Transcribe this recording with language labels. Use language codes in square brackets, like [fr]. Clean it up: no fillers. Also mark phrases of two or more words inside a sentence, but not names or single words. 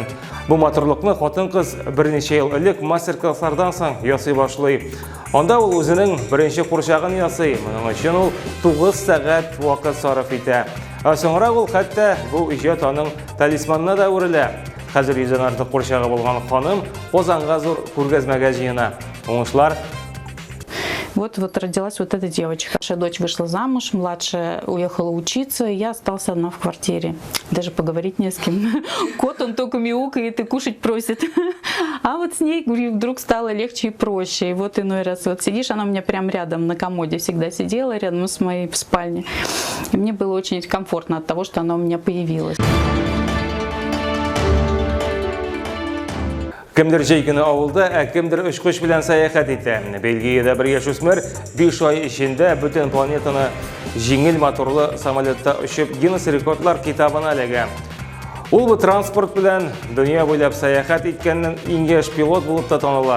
[tt] Бу матурлыкны хатын-кыз берничә ел элек мастер-класслардан соң ясый башлый. Анда ул үзенең беренче курчагын ясый. Моның өчен ул 9 сәгать вакыт сарыф итә. Соңрак ул хәтта бу иҗат аның талисманына да үрелә. Хәзер 100-дән артык курчагы булган ханым Казанга зур күргәзмәгә җыена. Уңышлар. [ru] Вот родилась вот эта девочка. Наша дочь вышла замуж, младшая уехала учиться, и я осталась одна в квартире. Даже поговорить не с кем. Кот, он только мяукает и кушать просит. А вот с ней, говорю, вдруг стало легче и проще. И вот иной раз вот сидишь, она у меня прям рядом на комоде всегда сидела, рядом с моей в спальне. И мне было очень комфортно от того, что она у меня появилась. [tt] Кемдер җәй көне авылда, кемдер очкыч белән сәяхәт итә. Бельгиядә бер яшүсмер 5 ай эчендә бөтен планетаны җиңел моторлы самолетта очып Гиннес рекордлар китабына эләгә. Ул бу транспорт белән дөнья буйлап сәяхәт иткәннән иң яшь пилот булып та таныла.